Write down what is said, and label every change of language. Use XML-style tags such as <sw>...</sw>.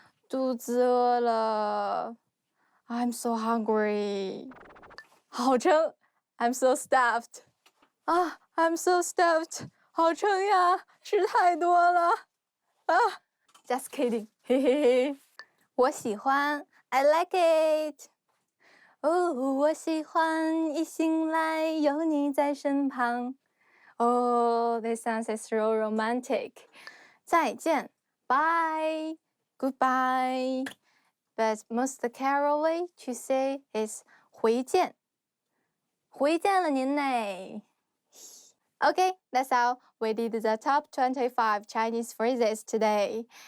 <zh>肚子饿了</zh> <en>I'm so hungry.</en> <zh>好撑</zh> <en>I'm so stuffed. I'm so stuffed.</en> <zh>好撑呀，吃太多了</zh> <en>Just kidding. 嘿嘿嘿。</en> <zh>我喜欢</zh> <en>I like it.</en> <zh>我喜欢一醒来有你在身旁。</zh> <en>This sounds so romantic.</en> <zh>再见</zh> <en>Bye. Goodbye. But most Carol way to say is</en> <zh>回见。回见了您嘞。</zh> <en>Okay, that's how we did the top 25 Chinese phrases today.</en>